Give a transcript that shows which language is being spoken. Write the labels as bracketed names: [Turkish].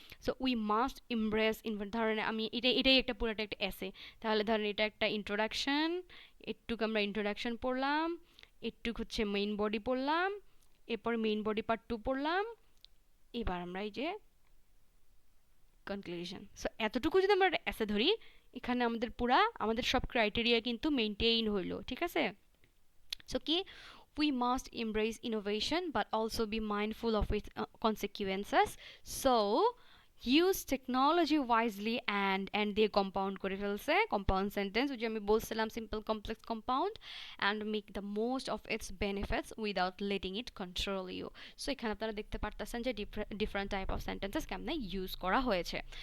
[English] so we must embrace [Bangla] ধরেন আমি এটাই একটা পুরোটা একটা এসে, তাহলে ধরেন এটা একটা ইন্ট্রোডাকশন, একটুকু আমরা ইন্ট্রোডাকশন পড়লাম, একটুকু হচ্ছে মেইন বডি পড়লাম, এরপর মেইন বডি পার্ট 2 পড়লাম, এবার আমরা এই যে কনক্লুশন। সো এতটুকু যদি আমরা এসে ধরি, এখানে আমাদের সব ক্রাইটেরিয়া কিন্তু মেইনটেইন হইলো, ঠিক আছে। [English] So কি, we must embrace innovation but also be mindful of its consequences. So use technology wisely and [Bangla] দিয়ে কম্পাউন্ড করে ফেলছে, কম্পাউন্ড সেন্টেন্স ওই যে আমি বলছিলাম simple complex compound, [English] And make the most of its benefits without letting it control you. [Bangla] So এখানে আপনারা দেখতে পারতেছেন যে ডিফারেন্ট টাইপ অফ সেন্টেন্সেস কেমনে ইউজ করা হয়েছে।